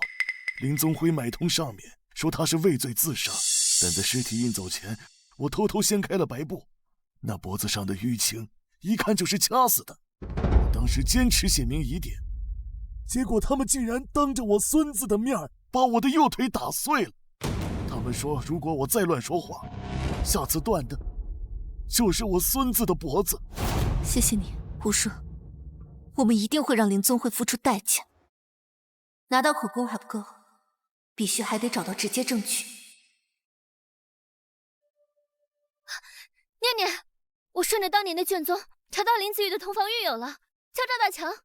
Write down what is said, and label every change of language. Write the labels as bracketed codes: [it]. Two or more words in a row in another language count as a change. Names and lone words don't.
[zh] 林宗輝買通上面說他是畏罪自殺，但在屍體運走前，我偷偷掀開了白布，那脖子上的淤青一看就是掐死的。我當時堅持寫明疑點，結果他們竟然當着我孫子的面把我的右腿打碎了。他們說如果我再亂說話，下次斷的就是我孫子的脖子。謝謝你，吳叔，我們一定會讓林宗輝付出代價。拿到口供還不夠，必須還得找到直接證據。念念，我順着當年的卷宗查到林子宇的同房獄友了，叫趙大強。